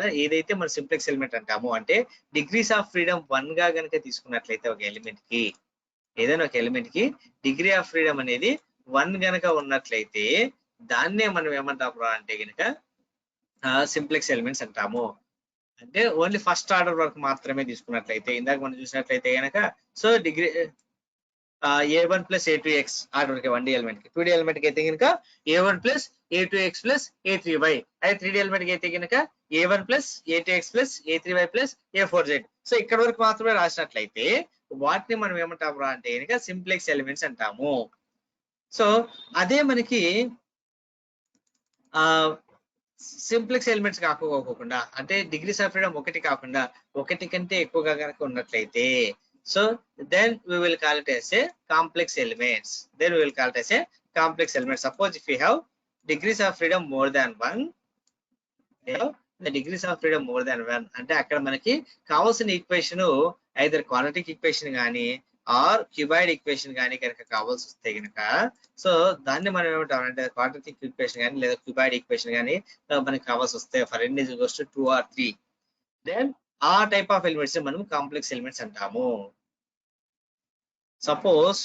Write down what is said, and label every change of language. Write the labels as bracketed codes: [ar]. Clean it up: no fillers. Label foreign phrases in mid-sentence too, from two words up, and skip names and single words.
[te] ఏదైతే మనం [en] simplex element [te] అంటామో అంటే [en] degrees of freedom [te] 1 గా కనుక తీసుకున్నట్లయితే ఒక ఎలిమెంట్ కి, ఏదైనా ఒక ఎలిమెంట్ కి [en] degree of freedom [te] అనేది 1 గనక ఉన్నట్లయితే దాన్నే మనం ఏమంటాం అంటే గనక [en] simplex elements [te] అంటాము. అంటే ఓన్లీ [en] first order [te] వరకు మాత్రమే తీసుకున్నట్లయితే, ఇందాక మనం చూసినట్లయితే గనక సో డిగ్రీ a1 + a2x ఆర్డర్ కి 1D ఎలిమెంట్ కి. 2D ఎలిమెంట్ కి అయితే కనుక a1 + a2x + a3y. అదే 3D ఎలిమెంట్ కి అయితే కనుక a1 + a2x + a3y + a4z. సో ఇక్కడ వరకు మాత్రమే రాసినట్లయితే వాటిని మనం ఏమంటాము అంటే కనుక [en] simplex elements [te] అంటాము. సో అదే మనకి [en] simplex elements [te] కాకపోకుండా అంటే [en] degrees of freedom [te] 1 కాకుండా 1 కంటే ఎక్కువగా కనుక ఉన్నట్లయితే [en] so then we will call it as a complex elements. Suppose if we have degrees of freedom more than 1, the degrees of freedom more than 1 [te] అంటే అక్కడ మనకి కావాల్సిన ఈక్వేషన్ [en] either quadratic equation [te] కానీ [en] or cuboid equation [te] కానీ కనుక కావాల్సి వస్తే కనుక సో దాన్ని మనం ఏమంటాం అంటే [en] quadratic equation [te] కానీ లేదా [en] cuboid equation [te] కానీ మనకి కావాల్సి వస్తే [en] for n = 2 or 3, then [te] ఆ [en] type of elements [te] మనం [en] complex elements [te] అంటాము.